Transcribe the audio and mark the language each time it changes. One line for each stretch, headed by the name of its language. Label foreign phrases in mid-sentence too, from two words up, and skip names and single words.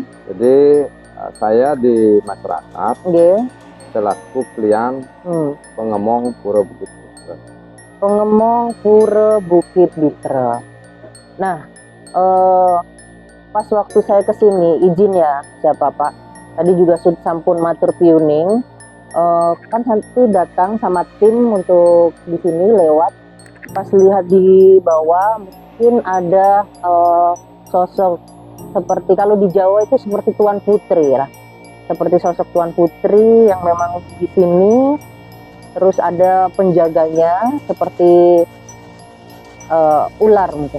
Indonesian: Jadi saya di masyarakat selaku klien pengemong Pura Bukit Bitre. Pengemong Pura Bukit Bitre. Nah, pas waktu saya kesini, izin ya siapa Pak? Tadi juga sudah
Balinese: sampun matur piuning.
Indonesian: Kan Santi datang sama tim untuk di sini lewat. Pas lihat di bawah mungkin ada sosok seperti kalau di Jawa itu seperti Tuan Putri lah. Seperti sosok Tuan Putri yang memang di sini. Terus ada penjaganya seperti ular mungkin.